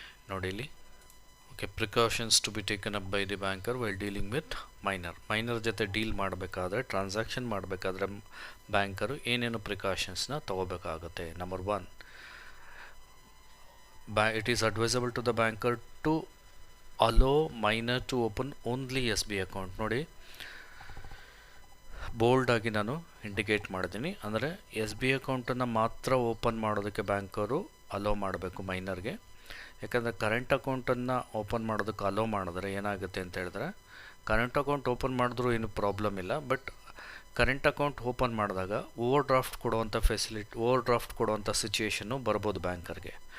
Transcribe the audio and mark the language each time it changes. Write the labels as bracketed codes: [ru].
[en] ನೋಡಿ ಇಲ್ಲಿ okay, precautions to be taken up by the banker while dealing with minor [kn] ಜೊತೆ deal ಮಾಡಬೇಕಾದ್ರೆ transaction ಮಾಡಬೇಕಾದ್ರೆ ಬ್ಯಾಂಕರು ಏನೇನು ಪ್ರಿಕಾಷನ್ಸ್ನ ತೊಗೋಬೇಕಾಗುತ್ತೆ. [en] Number 1, it is advisable to the banker to allow minor to open only SB account. [kn] ನೋಡಿ bold ಆಗಿ ನಾನು indicate ಮಾಡಿದ್ದೀನಿ. ಅಂದರೆ SB ಅಕೌಂಟನ್ನು ಮಾತ್ರ ಓಪನ್ ಮಾಡೋದಕ್ಕೆ ಬ್ಯಾಂಕರು ಅಲೋ ಮಾಡಬೇಕು ಮೈನರ್ಗೆ. ಯಾಕಂದರೆ ಕರೆಂಟ್ ಅಕೌಂಟನ್ನು ಓಪನ್ ಮಾಡೋದಕ್ಕೆ ಅಲೋ ಮಾಡಿದ್ರೆ ಏನಾಗುತ್ತೆ ಅಂತ ಹೇಳಿದ್ರೆ, ಕರೆಂಟ್ ಅಕೌಂಟ್ ಓಪನ್ ಮಾಡಿದ್ರೂ ಏನು ಪ್ರಾಬ್ಲಮ್ ಇಲ್ಲ, ಬಟ್ ಕರೆಂಟ್ ಅಕೌಂಟ್ ಓಪನ್ ಮಾಡಿದಾಗ ಓವರ್ ಡ್ರಾಫ್ಟ್ ಕೊಡುವಂಥ ಸಿಚುಯೇಷನ್ನು ಬರ್ಬೋದು ಬ್ಯಾಂಕರ್ಗೆ.